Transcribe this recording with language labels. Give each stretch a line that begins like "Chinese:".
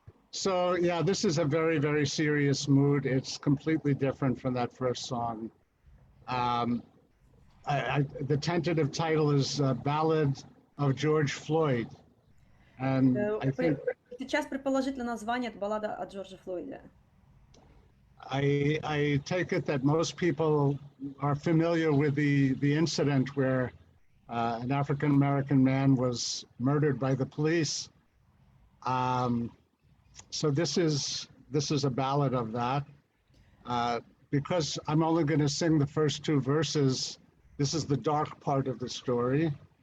English: So yeah, this is a very, very serious mood. It's completely different from that first song. The tentative title is Ballad of George Floyd, and I think.
Russian: Сейчас предположительное название это баллада о Джордже Флойде.
English: I take it that most people are familiar with the incident where an African-American man was murdered by the police. So this is a ballad of that. Because I'm only going to sing the first two verses, this is the dark part of the story.